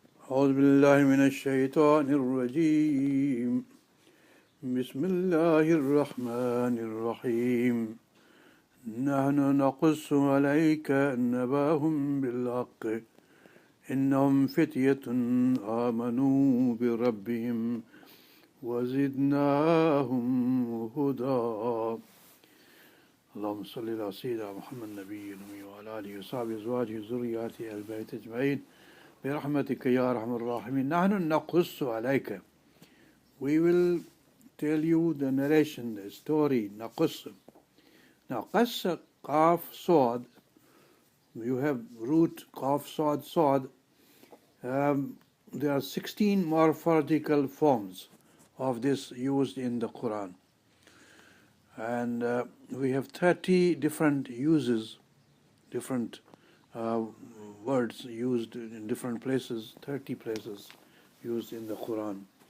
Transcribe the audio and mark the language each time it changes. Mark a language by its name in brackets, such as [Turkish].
[Arabic] أعوذ بالله من الشيطان الرجيم بسم الله الرحمن الرحيم نحن نقص عليك نبأهم بالحق إنهم فتية آمنوا بربهم وزدناهم هدى اللهم صل على سيدنا محمد النبي الأمي وعلى آله وصحبه أزواجه وذرياته أهل البيت أجمعين برحمتك يا أرحم الراحمين. نحن نقص عليك. [English] We will tell you the narration, the story. [Arabic] نقص. Now, قص, قاف, صاد. [English] You have root, [Arabic] قاف, صاد, صاد. [English] There are 16 morphological forms of this used in the Quran. And we have 30 different uses, different words used in different places, 30 places used in the Quran.